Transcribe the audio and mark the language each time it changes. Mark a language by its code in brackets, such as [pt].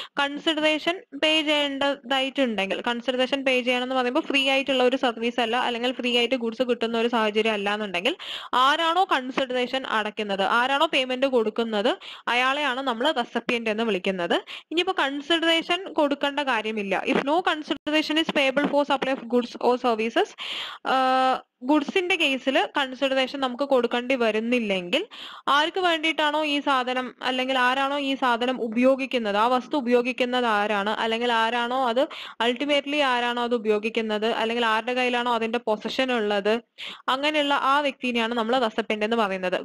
[ml] Consideration പേ ചെയ്യേണ്ടതായിട്ടുണ്ടെങ്കിൽ, consideration പേ ചെയ്യണം എന്ന് പറയുമ്പോൾ ഫ്രീ ആയിട്ടുള്ള ഒരു സർവീസ് അല്ല, അല്ലെങ്കിൽ ഫ്രീ ആയിട്ട് ഗുഡ്സ് കിട്ടുന്ന ഒരു സാഹചര്യം അല്ല എന്നുണ്ടെങ്കിൽ ആരാണോ കൺസിഡറേഷൻ അടയ്ക്കുന്നത്, ആരാണോ പേയ്മെന്റ് കൊടുക്കുന്നത്, അയാളെയാണ് നമ്മൾ റെസിപ്പിയന്റ് എന്ന് വിളിക്കുന്നത്. ഇനിയിപ്പോ കൺസിഡറേഷൻ കൊടുക്കേണ്ട കാര്യമില്ല. [en] If no consideration is payable for supply of goods or services. [ml] ഗുഡ്സിന്റെ കേസിൽ കൺസിഡറേഷൻ നമുക്ക് കൊടുക്കേണ്ടി വരുന്നില്ലെങ്കിൽ ആർക്ക് വേണ്ടിയിട്ടാണോ ഈ സാധനം, അല്ലെങ്കിൽ ആരാണോ ഈ സാധനം ഉപയോഗിക്കുന്നത്, ആ വസ്തു ഉപയോഗിക്കുന്നത് ആരാണ്, അല്ലെങ്കിൽ ആരാണോ അത് അൾട്ടിമേറ്റ്ലി ആരാണോ അത് ഉപയോഗിക്കുന്നത്, അല്ലെങ്കിൽ ആരുടെ കയ്യിലാണോ അതിന്റെ പൊസഷൻ ഉള്ളത്, അങ്ങനെയുള്ള ആ വ്യക്തിനെയാണ് നമ്മൾ റെസിപ്പിയന്റ് എന്ന് പറയുന്നത്.